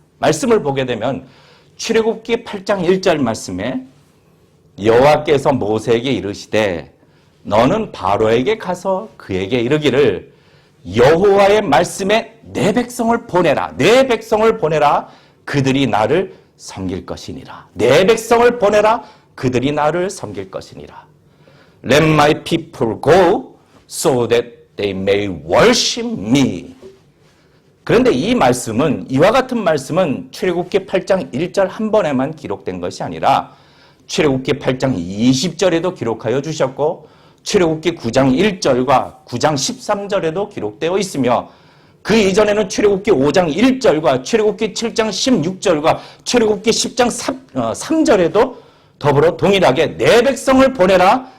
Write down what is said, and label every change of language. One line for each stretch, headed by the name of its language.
Korean: 말씀을 보게 되면 출애굽기 8장 1절 말씀에 여호와께서 모세에게 이르시되 너는 바로에게 가서 그에게 이르기를 여호와의 말씀에 내 백성을 보내라. 내 백성을 보내라. 그들이 나를 섬길 것이니라. 내 백성을 보내라. 그들이 나를 섬길 것이니라.
English: Let my people go so that they may worship me.
Korean: 그런데 이 말씀은, 이와 같은 말씀은 출애굽기 8장 1절 한 번에만 기록된 것이 아니라 출애굽기 8장 20절에도 기록하여 주셨고 출애굽기 9장 1절과 9장 13절에도 기록되어 있으며 그 이전에는 출애굽기 5장 1절과 출애굽기 7장 16절과 출애굽기 10장 3절에도 더불어 동일하게 내 백성을 보내라.